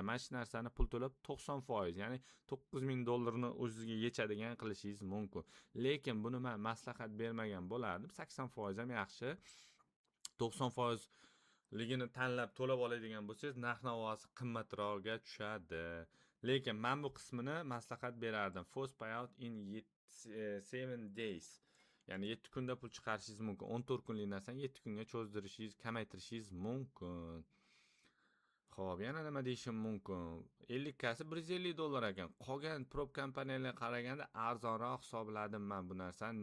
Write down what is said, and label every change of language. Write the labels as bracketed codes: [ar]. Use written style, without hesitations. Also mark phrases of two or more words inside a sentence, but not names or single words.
[uz] Mana shu narsani pul to'lab 90%, ya'ni $9,000 ni o'zingizga yechadigan qilishingiz mumkin. Lekin buni men maslahat bermagan bo'lardim. 80% ham yaxshi. 90% ligini tanlab to'lab oladigan bo'lsangiz, narx-navosi qimmatroqga tushadi. Lekin men bu qismini maslahat berardim. [en] Force payout in 7 days. [uz] Ya'ni 7 kunda pul chiqarishingiz mumkin. 14 kunlik narsani 7 kunga cho'zdirishingiz, kamaytirishingiz mumkin. Xo'p, yana nima deyishim mumkin? 50 kasi $150 ekan. Qolgan prop kompaniyalarga qaraganda arzonroq hisobladim men bu narsani.